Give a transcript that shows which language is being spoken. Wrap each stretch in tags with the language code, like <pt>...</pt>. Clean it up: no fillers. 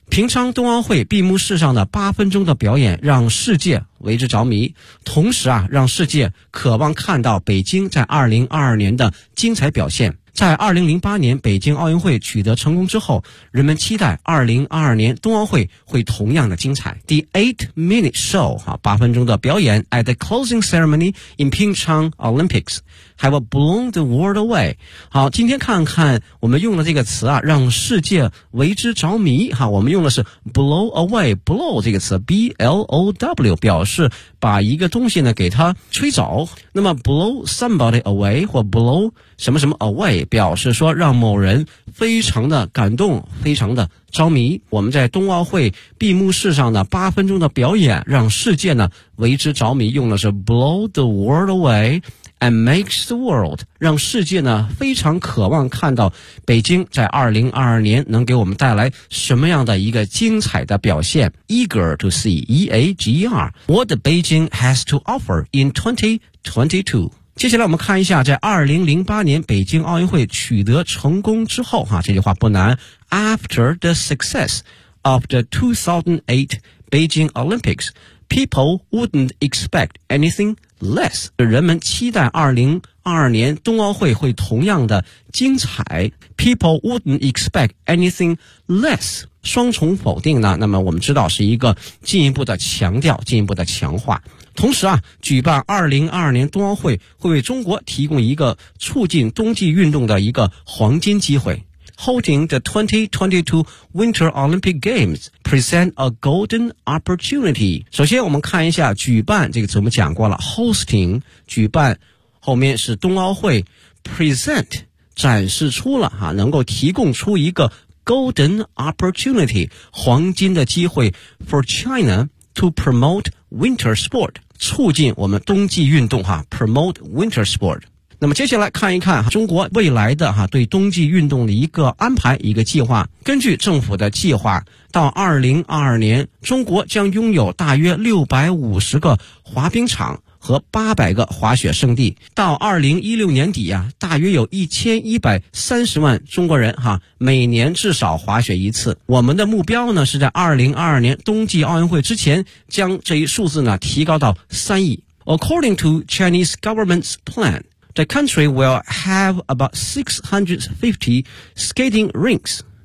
<zh>平昌冬奥会闭幕式上的八分钟的表演让世界为之着迷，同时让世界渴望看到北京在2022年的精彩表现。在2008年北京奥运会取得成功之后，人们期待2022年冬奥会会同样的精彩。</zh> <en>The 8-minute show,</en> <zh>八分钟的表演</zh> <en>at the closing ceremony in Pyeongchang Olympics have blown the world away.</en> <zh>好，今天看看我们用的这个词让世界为之着迷，我们用的是 blow away, blow 这个词 B-L-O-W 表示把一个东西呢给它吹走。那么 blow somebody away 或 blow 什么什么 away表示说让某人非常的感动，非常的着迷。我们在冬奥会闭幕式上的八分钟的表演让世界呢为之着迷，用的是</zh> <en>blow the world away and makes the world，</en> <zh>让世界呢非常渴望看到北京在2022年能给我们带来什么样的一个精彩的表现。</zh> <en>Eager to see, E-A-G-E-R, what Beijing has to offer in 2022.</en> <zh>接下来我们看一下，在2008年北京奥运会取得成功之后，这句话不难。</zh> <en>After the success of the 2008 Beijing Olympics, people wouldn't expect anything less.</en> <zh>人们期待2022年冬奥会会同样的精彩。</zh> <en>People wouldn't expect anything less.</en> <zh>双重否定呢，那么我们知道是一个进一步的强调，进一步的强化。同时啊，举办2022年冬奥会会为中国提供一个促进冬季运动的一个黄金机会。</zh> <en>Holding the 2022 Winter Olympic Games present a golden opportunity.</en> <zh>首先我们看一下举办，这个怎么讲过了， hosting, 举办，后面是冬奥会， present, 展示出了啊，能够提供出一个Golden opportunity, 黄金的机会</zh> <en>for China to promote winter sport,</en> <zh>促进我们冬季运动哈 ,promote winter sport. 那么接下来看一看中国未来的哈对冬季运动的一个安排一个计划。根据政府的计划，到2022年中国将拥有大约650个滑冰场和800个滑雪圣地。到2016年底啊，大约有1130万中国人哈，每年至少滑雪一次。我们的目标呢，是在2022年冬季奥运会之前将这一数字呢提高到3亿。</zh> <en>According to Chinese government's plan, the country will have about 650 skating rinks.</en>